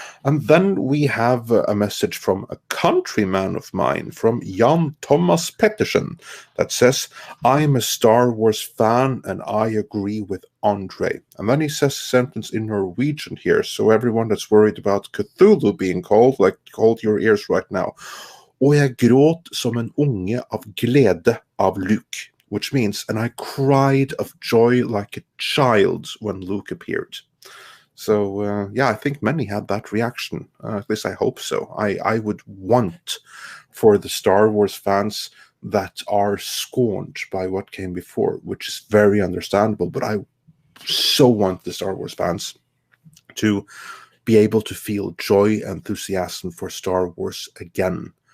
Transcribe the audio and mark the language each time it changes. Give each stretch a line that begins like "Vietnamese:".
English: And then we have a message from a countryman of mine, from Jan Thomas Pettersen, that says, I'm a Star Wars fan and I agree with Andre. And then he says a sentence in Norwegian here, so everyone that's worried about Cthulhu being called, like, hold your ears right now.
Norwegian: Og jeg gråt som en unge av glede av Luke,
English: which means, and I cried of joy like a child when Luke appeared. So, I think many had that reaction. At least I hope so. I would want for the Star Wars fans that are scorned by what came before, which is very understandable, but I so want the Star Wars fans to be able to feel joy and enthusiasm for Star Wars again.